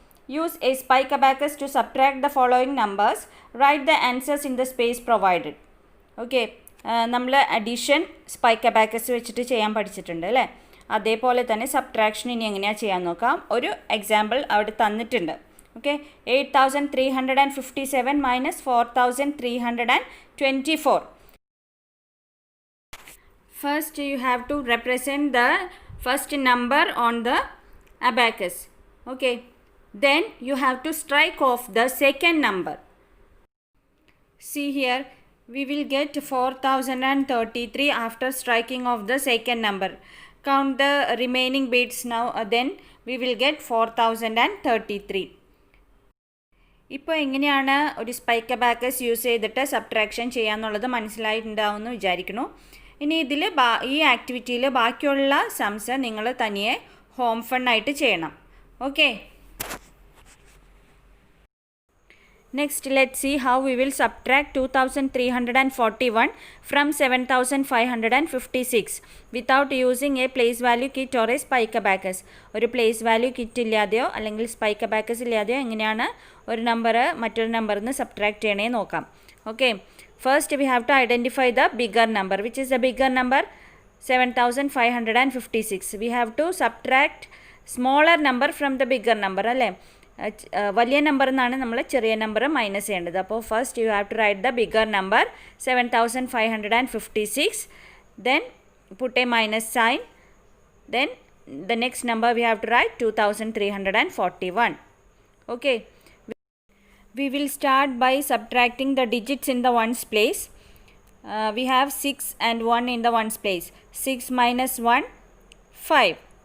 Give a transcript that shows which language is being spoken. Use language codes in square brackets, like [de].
[en] Use a spike abacus to subtract the following numbers. Write the answers in the space provided. [ml] Okay, നമ്മൾ addition spike abacus വെച്ചിട്ട് ചെയ്യാൻ പഠിച്ചിട്ടുണ്ട് അല്ലേ? അതേപോലെ തന്നെ സബ്ട്രാക്ഷൻ ഇനി എങ്ങനെയാണ് ചെയ്യാൻ നോക്കാം. ഒരു എക്സാമ്പിൾ അവിടെ തന്നിട്ടുണ്ട്. Okay, 8357 minus 4324. [en] First you have to represent the first number on the abacus. Okay, then you have to strike off the second number. See here, we will get 4033 after striking off the second number. Count the remaining bits now, then we will get 4033. [ml] ഇപ്പോൾ എങ്ങനെയാണ് ഒരു spike abacus use ചെയ്തിട്ട് subtraction ചെയ്യാന്നുള്ളത് മനസ്സിലായിട്ടുണ്ടാവുമെന്ന് വിചാരിക്കുന്നു. ഇനി ഇതിൽ ഈ ആക്ടിവിറ്റിയിൽ ബാക്കിയുള്ള സംസ് നിങ്ങൾ തനിയെ ഹോം ഫണ്ണായിട്ട് ചെയ്യണം. [en] Okay, next let see how we will subtract 2341 from 7556 without using a place value kit or a spike abacus. [ml] ഒരു പ്ലേസ് വാല്യൂ കിറ്റ് ഇല്ലാതെയോ അല്ലെങ്കിൽ സ്പൈക്ക് അബാക്കസ് ഇല്ലാതെയോ എങ്ങനെയാണ് ഒരു നമ്പർ മറ്റൊരു നമ്പറിൽ നിന്ന് സബ്ട്രാക്ട് ചെയ്യണേ നോക്കാം. [en] Okay, first we have to identify the bigger number. Which is the bigger number? 7556. We have to subtract smaller number from the bigger number. അല്ലേ? [ml] വലിയ നമ്പറിൽ നിന്നാണ് നമ്മൾ ചെറിയ നമ്പർ മൈനസ് ചെയ്യേണ്ടത്. അപ്പോൾ [en] First you have to write the bigger number 7556. Then put a minus sign. Then the next number we have to write 2341. Okay, we will start by subtracting the digits in the ones place. We have 6 and 1 in the ones place. 6 minus 1, 5.